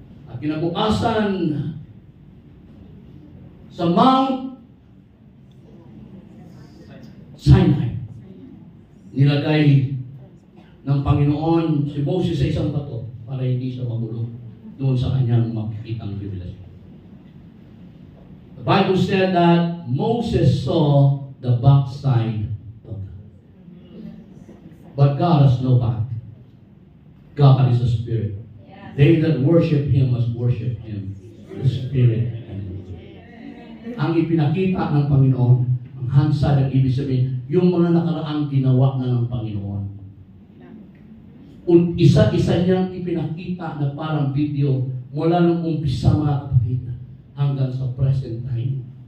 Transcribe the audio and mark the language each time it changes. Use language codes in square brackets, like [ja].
[tl] At kinabukasan, sa Mount Sinai, nilagay ng Panginoon si Moses sa isang bato para hindi siya magulong doon sa kanyang makikitang revelasyon. [en] The Bible said that Moses saw the backside of God. But God has no back. God is a spirit. They that worship Him must worship Him, the Spirit and in truth. [tl] Ang ipinakita ng Panginoon, ang handsad ang ibig sabihin, yung mga nakaraang ginawa na ng Panginoon. Isa-isa niyang ipinakita na parang video mula nung umpisa mga kapatid hanggang sa present time.